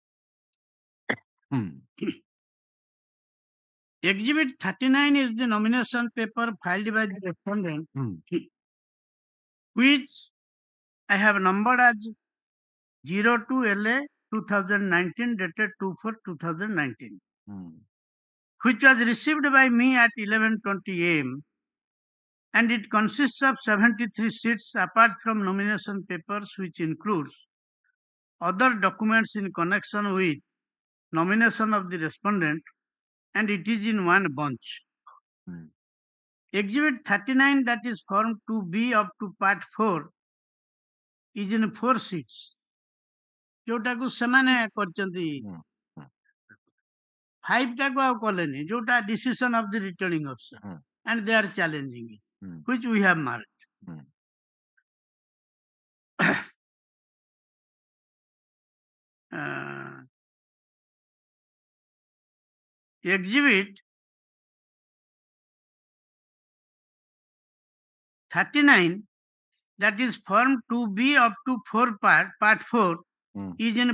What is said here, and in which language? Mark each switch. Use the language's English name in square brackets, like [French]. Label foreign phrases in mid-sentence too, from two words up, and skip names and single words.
[English] Exhibit 39 is the nomination paper filed by the respondent, which I have numbered as 02LA 2019, dated 2/4/2019, which was received by me at 11:20 AM, and it consists of 73 sheets apart from nomination papers, which includes other documents in connection with nomination of the respondent and it is in one bunch. Exhibit 39, that is Form 2B up to Part 4, is in 4 sheets. [Odia] ଜୋଟାକୁ ସେମାନେ କରଚନ୍ତି 5 ଟାକୁ ଆଉ କଲେନି ଜୋଟା [English] decision of the returning officer and they are challenging it, which we have marked. Exhibit 39, that is Form 2B up to Part 4, is in